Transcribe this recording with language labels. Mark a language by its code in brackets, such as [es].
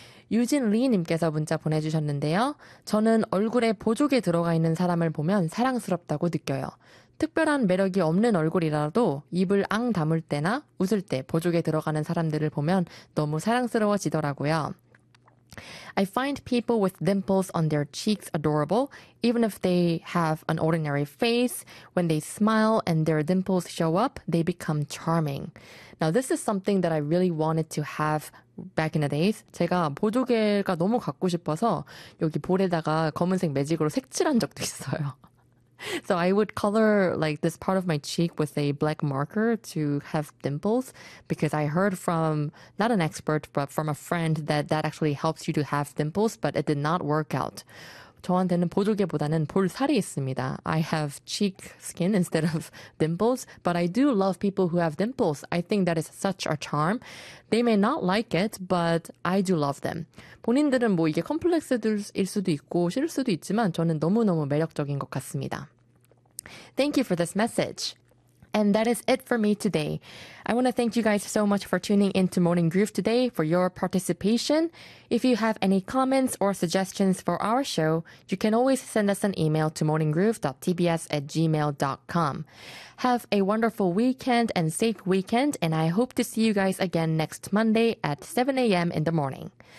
[ko] 유진 리님께서 문자 보내주셨는데요. 저는 얼굴에 보조개 들어가 있는 사람을 보면 사랑스럽다고 느껴요. 특별한 매력이 없는 얼굴이라도 입을 앙 다물 때나 웃을 때 보조개 들어가는 사람들을 보면 너무 사랑스러워지더라고요. [en] I find people with dimples on their cheeks adorable, even if they have an ordinary face. When they smile and their dimples show up, they become charming. Now, this is something that I really wanted to have back in the days. [ko] 제가 보조개가 너무 갖고 싶어서 여기 볼에다가 검은색 매직으로 색칠한 적도 있어요. [en] So I would color like this part of my cheek with a black marker to have dimples because I heard from not an expert but from a friend that that actually helps you to have dimples, but it did not work out. [ko] 저한테는 보조개보다는 볼살이 있습니다. [en] I have cheek skin instead of dimples, but I do love people who have dimples. I think that is such a charm. They may not like it, but I do love them. [ko] 본인들은 뭐 이게 컴플렉스일 수도 있고 싫을 수도 있지만 저는 너무너무 매력적인 것 같습니다. [en] Thank you for this message. And that is it for me today. I want to thank you guys so much for tuning in to Morning Groove today for your participation. If you have any comments or suggestions for our show, you can always send us an email to morninggroove.tbs@gmail.com. Have a wonderful weekend and safe weekend, and I hope to see you guys again next Monday at 7 a.m. in the morning.